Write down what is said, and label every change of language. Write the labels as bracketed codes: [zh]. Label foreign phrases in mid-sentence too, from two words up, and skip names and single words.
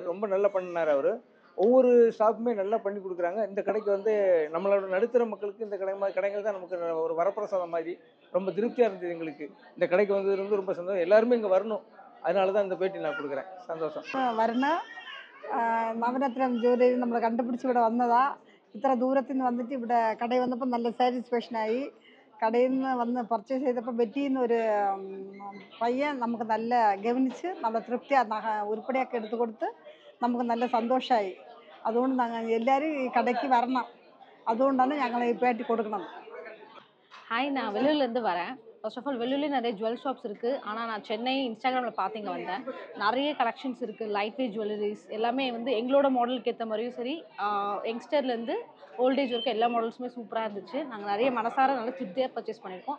[ta] ரொம்ப நல்லா பண்ணார் அவர். ஒவ்வொரு ஸ்டாஃப்புமே நல்லா பண்ணி கொடுக்குறாங்க. இந்த கடைக்கு வந்து நம்மளோட நடுத்தர மக்களுக்கு இந்த கடைகள் தான் நமக்கு ஒரு வரப்பிரசாதம் மாதிரி. ரொம்ப திருப்தியாக இருந்தது எங்களுக்கு. இந்த கடைக்கு வந்தது ரொம்ப சந்தோஷம். எல்லாருமே இங்கே வரணும். அதனால தான் இந்த பேட்டி நான் கொடுக்குறேன். சந்தோஷம். வரணும். [ml] നവരത്നം ജോലി നമ്മൾ കണ്ടുപിടിച്ച് ഇവിടെ വന്നതാ. ഇത്ര ദൂരത്തിൽ നിന്ന് വന്നിട്ട് ഇവിടെ കടയിൽ വന്നപ്പോൾ നല്ല സാറ്റിസ്ഫാക്ഷനായി. കടയിൽ നിന്ന് വന്ന് പർച്ചേസ് ചെയ്തപ്പോൾ ബെറ്റിന്ന് ഒരു പയ്യൻ നമുക്ക് നല്ല ഗവനിച്ച് നല്ല തൃപ്തിയാണ് ഉരുപ്പടിയൊക്കെ എടുത്തു കൊടുത്ത് നമുക്ക് നല്ല സന്തോഷമായി. അതുകൊണ്ട് എല്ലാവരും ഈ കടയ്ക്ക് വരണം. അതുകൊണ്ടാണ് ഞങ്ങൾ ഈ പേട്ടി കൊടുക്കുന്നത്. [ta] ஹாய், நான் வெள்ளூர்லேருந்து வரேன். [en] first of all [ta] வெள்ளூர்லேயே நிறைய [en] jewel shops [ta] இருக்குது. ஆனால் நான் சென்னை இன்ஸ்டாகிராமில் பார்த்து இங்கே வந்தேன். நிறைய கலெக்ஷன்ஸ் இருக்குது. [en] light weight jewelleries [ta] எல்லாமே வந்து எங்களோட மாடலுக்கு ஏற்ற மாதிரியும் சரி, யங்ஸ்டர்லேருந்து ஓல்டேஜ் வரைக்கும் எல்லா மாடல்ஸுமே சூப்பராக இருந்துச்சு. நாங்கள் நிறைய மனசார நல்ல திருப்தியாக பர்ச்சேஸ் பண்ணியிருக்கோம்.